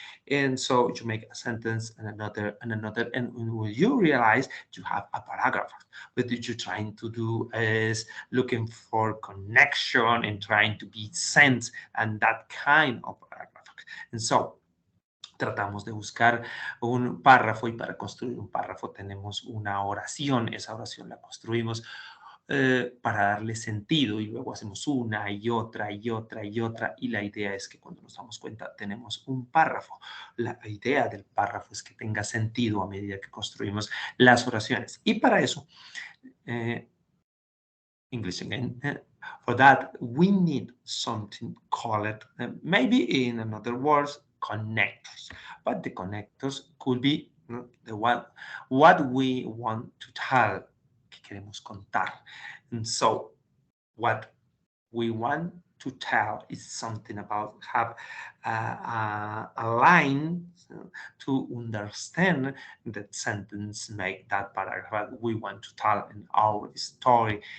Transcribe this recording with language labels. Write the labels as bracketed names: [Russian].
[English] And so you make a sentence and another, and when you realize you have a paragraph. What you're trying to do is looking for connection and trying to be sense and that kind of paragraph. And so [Spanish] tratamos de buscar un párrafo y para construir un párrafo tenemos una oración. Esa oración la construimos para darle sentido y luego hacemos una y otra y otra y otra y la idea es que cuando nos damos cuenta tenemos un párrafo. La idea del párrafo es que tenga sentido a medida que construimos las oraciones y para eso [English] English again. For that, we need something called, maybe in another words, connectors. But the connectors could be the what we want to tell, [Spanish] que queremos contar. [English] And so, what we want to tell is something about have a line to understand that sentence, make that paragraph we want to tell in our story.